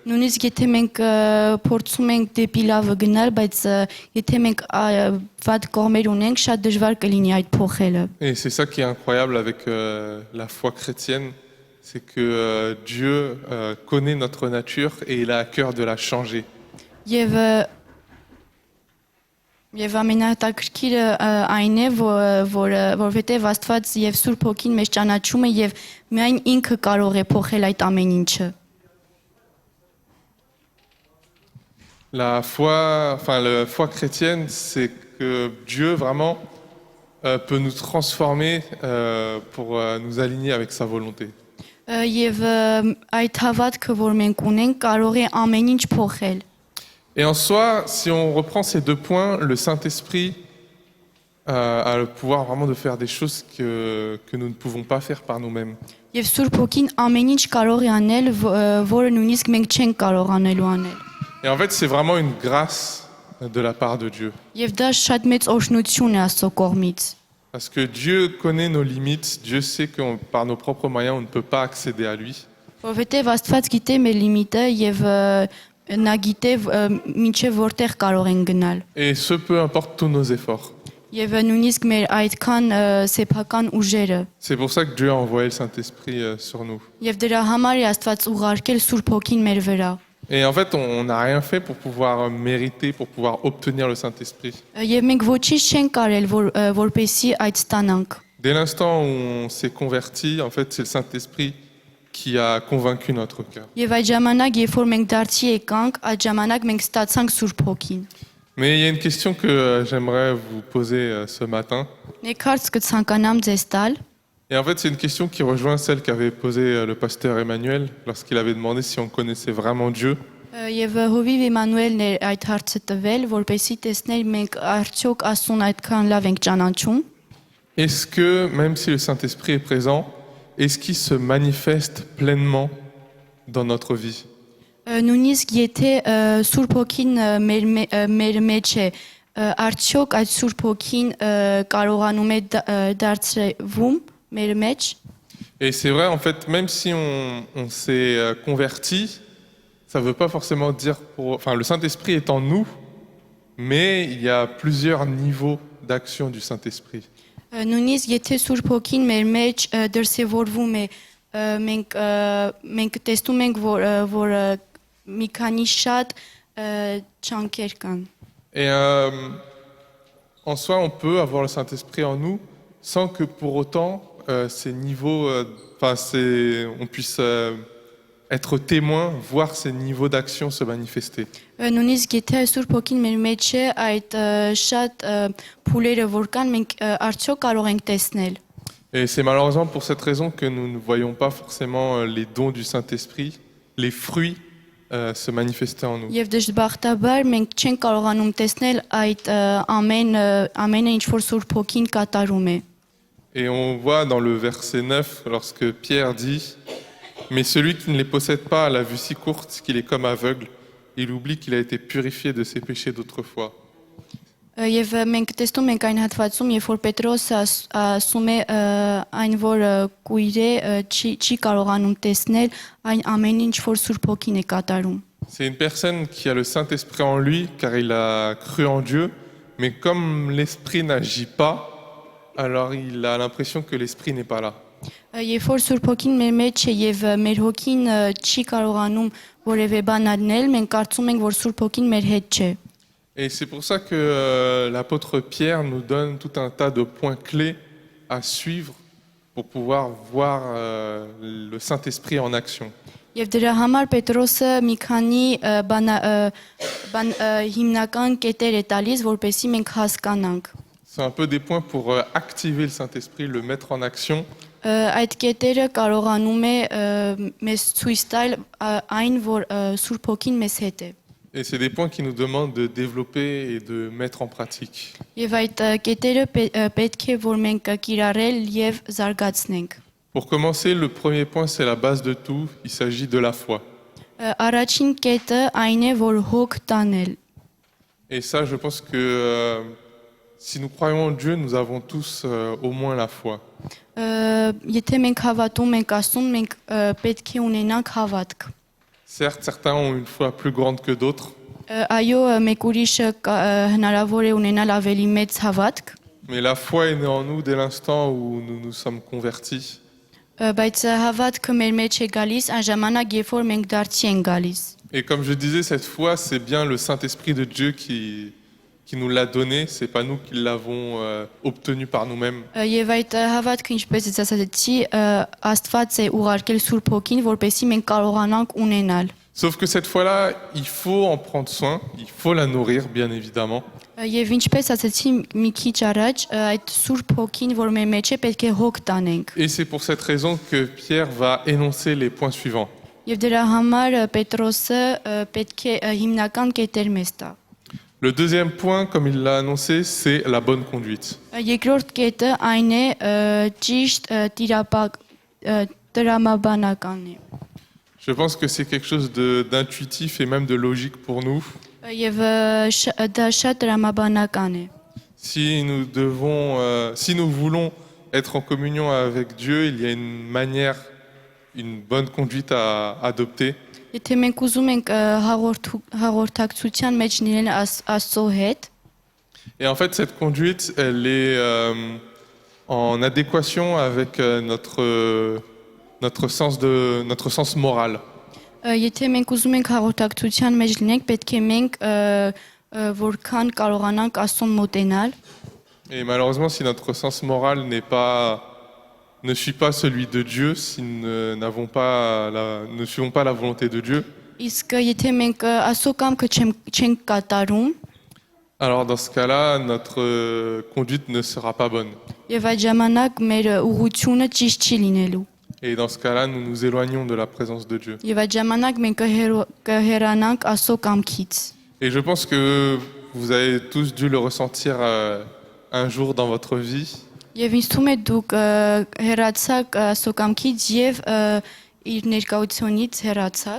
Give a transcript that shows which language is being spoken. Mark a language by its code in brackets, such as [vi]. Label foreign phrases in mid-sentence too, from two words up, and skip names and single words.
[hy] Նույնիսկ եթե մենք փորձում ենք դեպի լավը գնալ, բայց եթե մենք վատ կողմեր ունենք, շատ դժվար կլինի այդ փոխելը։ [fr] Et c'est ça qui est incroyable avec la foi chrétienne, c'est que Dieu connaît notre nature et il a à cœur de la changer. [hy] Եվ Եվ ամենահետաքրքիրը այն է, որովհետև Աստված եւ Սուրբ Հոգին մեզ ճանաչում է եւ միայն ինքը կարող է փոխել այդ ամեն ինչը։ [fr] La foi chrétienne, c'est que Dieu vraiment peut nous transformer pour nous aligner avec sa volonté. [hy] Եվ այդ հավատքը, որ մենք ունենք, կարող է ամեն ինչ փոխել։ [fr] Et en soi, si on reprend ces deux points, le Saint-Esprit a le pouvoir vraiment de faire des choses que nous ne pouvons pas faire par nous-mêmes. [hy] Եվ Սուրբ Հոգին ամեն ինչ կարող է անել, որը նույնիսկ մենք չենք կարող անելու անել։ [fr] Et en fait, c'est vraiment une grâce de la part de Dieu. [hy] Եվ դա շատ մեծ օրհնություն է Աստծո կողմից։ [fr] Parce que Dieu connaît nos limites, Dieu sait que par nos propres moyens, on ne peut pas accéder à lui. [hy] Որովհետև Աստված գիտե մեր լիմիտը եւ նա գիտե ինչեւ որտեղ կարող են գնալ։ [fr] Et ce, peu importe tous nos efforts. [hy] Եվ նույնիսկ մեր այդքան սեփական ուժերը։ [fr] C'est pour ça que Dieu a envoyé le Saint-Esprit sur nous. [hy] Եվ դրա համար է Աստված ուղարկել Սուրբ Հոգին մեր վրա։ [fr] Et en fait, on n'a rien fait pour pouvoir mériter, pour pouvoir obtenir le Saint-Esprit. [hy] Եվ մենք ոչինչ չենք կարել, որպեսի այդ ստանանք։ [fr] Dès l'instant où on s'est converti, en fait, c'est le Saint-Esprit qui a convaincu notre cœur. [hy] Եվ այդ ժամանակ, երբ որ մենք դարձի եկանք, այդ ժամանակ մենք ստացանք Սուրբ Հոգին։ [fr] Mais il y a une question que j'aimerais vous poser ce matin. [hy] Մեկ հարց կցանկանամ ձեզ տալ։ [fr] Et en fait, c'est une question qui rejoint celle qu'avait posée le pasteur Emmanuel lorsqu'il avait demandé si on connaissait vraiment Dieu. [hy] Եվ Հովիվ Էմանուելն էր այդ հարցը տվել, որպեսզի տեսներ մենք արդյոք Աստծուն այդքան լավ ենք ճանաչում։ [fr] Est-ce que, même si le Saint-Esprit est présent, est-ce qu'il se manifeste pleinement dans notre vie? [hy] Նույնիսկ եթե Սուրբ Հոգին մեր մեջ է, արդյոք այդ Սուրբ Հոգին կարողանում է դարձվում մեր մեջ։ [fr] Et c'est vrai, en fait, même si on s'est converti, ça ne veut pas forcément dire Enfin, le Saint-Esprit est en nous, mais il y a plusieurs niveaux d'action du Saint-Esprit. [hy] Նույնիսկ եթե Սուրբ Հոգին մեր մեջ դրսևորվում է, մենք տեսնում ենք, որ մի քանի շատ չանքեր կան։ [fr] Et en soi, on peut avoir le Saint-Esprit en nous sans que pour autant ces niveaux, on puisse être témoin, voir ces niveaux d'action se manifester. [hy] Նույնիսկ եթե Սուրբ Հոգին մեր մեջ է, այդ շատ փուլերը որ կան, մենք արդյոք կարող ենք տեսնել։ [fr] Et c'est malheureusement pour cette raison que nous ne voyons pas forcément les dons du Saint-Esprit, les fruits se manifester en nous. [hy] Եվ դժբախտաբար մենք չենք կարողանում տեսնել այդ ամենը ինչ որ Սուրբ Հոգին կատարում է։ [fr] Et on voit dans le verset 9, lorsque Pierre dit « Mais celui qui ne les possède pas a la vue si courte qu'il est comme aveugle, il oublie qu'il a été purifié de ses péchés d'autrefois. » [hy] Եվ մենք տեսնում ենք այն հատվածում, երբ որ Պետրոսը ասում է այն որ կույր է չի կարողանում տեսնել այն ամենը ինչ որ Սուրբ Հոգին է կատարում։ [fr] C'est une personne qui a le Saint-Esprit en lui car il a cru en Dieu, mais comme l'Esprit n'agit pas, alors il a l'impression que l'Esprit n'est pas là. [hy] Երբ որ Սուրբ Հոգին մեր մեջ է եւ մեր հոգին չի կարողանում որևէ բան անել, մենք կարծում ենք որ Սուրբ Հոգին մեր հետ չէ։ [fr] Et c'est pour ça que l'apôtre Pierre nous donne tout un tas de points clés à suivre pour pouvoir voir le Saint-Esprit en action. [hy] Եվ դրա համար Պետրոսը մի քանի հիմնական կետեր է տալիս, որպեսզի մենք հասկանանք։ [fr] C'est un peu des points pour activer le Saint-Esprit, le mettre en action. [hy] Այդ կետերը կարողանում է մեզ ցույց տալ այն, որ Սուրբ Հոգին մեզ հետ է։ [fr] Et c'est des points qui nous demandent de développer et de mettre en pratique. [hy] Եվ այդ կետերը պետք է որ մենք կիրառել եւ զարգացնենք։ [fr] Pour commencer, le premier point, c'est la base de tout. Il s'agit de la foi. [hy] Առաջին կետը այն է, որ հոգ տանել։ [fr] Et ça, je pense que si nous croyons en Dieu, nous avons tous au moins la foi. [hy] Եթե մենք հավատում ենք Աստծուն, մենք պետք է ունենանք հավատք։ [fr] Certes, certains ont une foi plus grande que d'autres, [hy] Այո, մեկ ուրիշը հնարավոր է ունենալ ավելի մեծ հավատք, [fr] mais la foi est née en nous dès l'instant où nous nous sommes convertis. [hy] բայց հավատքը մեր մեջ է գալիս այն ժամանակ, երբ որ մենք դարձի ենք գալիս։ [fr] Et comme je disais, cette foi, c'est bien le Saint-Esprit de Dieu qui nous l'a donné, c'est pas nous qui l'avons obtenu par nous-mêmes. [hy] Եվ այդ հավատքը, ինչպես ես ասացի, Աստված է ուղարկել Սուրբ Հոգին, որպեսզի մենք կարողանանք ունենալ։ [fr] Sauf que cette foi-là, il faut en prendre soin, il faut la nourrir, bien évidemment. [hy] Եվ ինչպես ասացի մի քիչ առաջ, այդ Սուրբ Հոգին, որ մեր մեջ է, պետք է հոգ տանենք։ [fr] Et c'est pour cette raison que Pierre va énoncer les points suivants. [hy] Եվ դրա համար Պետրոսը պետք է հիմնական կետեր մեզ տա։ [fr] Le deuxième point, comme il l'a annoncé, c'est la bonne conduite. [hy] Երկրորդ կետը այն է ճիշտ տրամաբանականն է։ [fr] Je pense que c'est quelque chose d'intuitif et même de logique pour nous. [hy] Եվ դա շատ տրամաբանական է։ [fr] Si nous voulons être en communion avec Dieu, il y a une manière, une bonne conduite à adopter. [hy] Եթե մենք ուզում ենք հաղորդակցության մեջ լինել Աստծո հետ, [fr] Et en fait, cette conduite, elle est en adéquation avec notre sens moral. [hy] եթե մենք ուզում ենք հաղորդակցության մեջ լինենք, պետք է մենք որքան կարողանանք Աստծուն մոտենալ։ [fr] Et malheureusement, si notre sens moral ne suit pas celui de Dieu, si nous ne suivons pas la volonté de Dieu, [hy] Իսկ եթե մենք Աստծո կամքը չենք կատարում, [fr] alors dans ce cas-là, notre conduite ne sera pas bonne. [hy] եւ այդ ժամանակ մեր ուղղությունը ճիշտ չի լինելու։ [fr] Et dans ce cas-là, nous nous éloignons de la présence de Dieu. [hy] Եվ այդ ժամանակ մենք կհեռանանք Աստծո կամքից։ [fr] Et je pense que vous avez tous dû le ressentir un jour dans votre vie. [hy] Եվ ինձ թվում է դուք հեռացաք Աստծո կամքից եւ իր ներկայությունից հեռացաք։